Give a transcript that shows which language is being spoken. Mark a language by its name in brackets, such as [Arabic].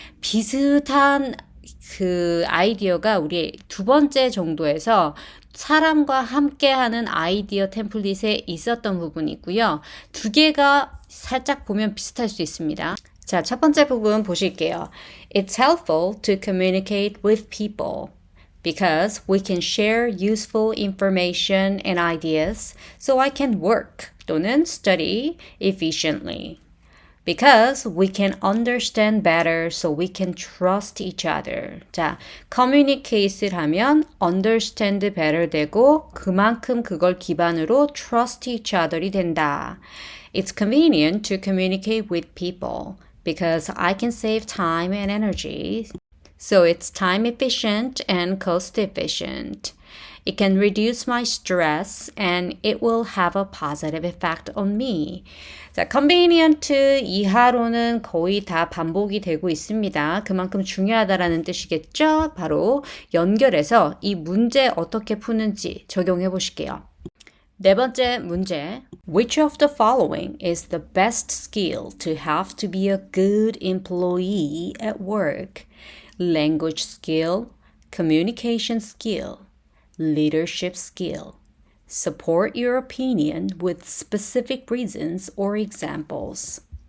[Korean] 비슷한 그 아이디어가 우리 두 번째 정도에서 사람과 함께하는 아이디어 템플릿에 있었던 부분이고요. 두 개가 살짝 보면 비슷할 수 있습니다. 자, 첫 번째 부분 보실게요. [English] It's helpful to communicate with people because we can share useful information and ideas so I can work [Korean] 또는 [English] study efficiently. Because we can understand better so we can trust each other. [Korean] 자, communicate를 하면 [English] understand better [Korean] 되고 그만큼 그걸 기반으로 [English] trust each other [Korean] 이 된다. [English] It's convenient to communicate with people because I can save time and energy. So it's time efficient and cost efficient. It can reduce my stress and it will have a positive effect on me. [Korean] 자, convenient 이하로는 거의 다 반복이 되고 있습니다. 그만큼 중요하다라는 뜻이겠죠? 바로 연결해서 이 문제 어떻게 푸는지 적용해 보실게요. 네 번째 문제. [English] Which of the following is the best skill to have to be a good employee at work? Language skill, communication skill, leadership skill. Support your opinion with specific reasons or examples.